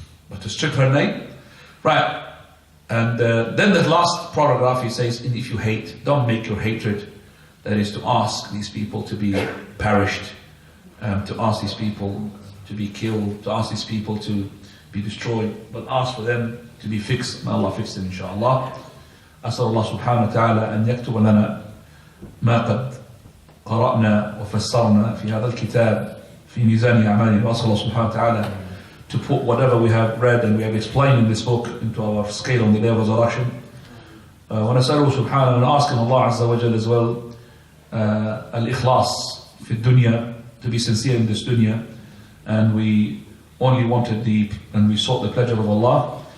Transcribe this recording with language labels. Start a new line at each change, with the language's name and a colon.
English: But to strip her name, right. And then the last paragraph, he says, if you hate, don't make your hatred, that is to ask these people to be perished, to ask these people to be killed, to ask these people to be destroyed, but ask for them to be fixed. May Allah fix them, inshaAllah.
Arabic: أسأل الله سبحانه وتعالى أن يكتب لنا ما قد قرأنا وفسرنا في هذا الكتاب في ميزان أعمالنا. وأسأل الله سبحانه وتعالى
English: to put whatever we have read and we have explained in this book into our scale on the day of resurrection.
Arabic: ونسأله سبحانه
English: and asking Allah Azza wa Jal as well al-ikhlas
Arabic: في الدنيا,
English: to be sincere in this dunya, and we only wanted and we sought the pleasure of Allah.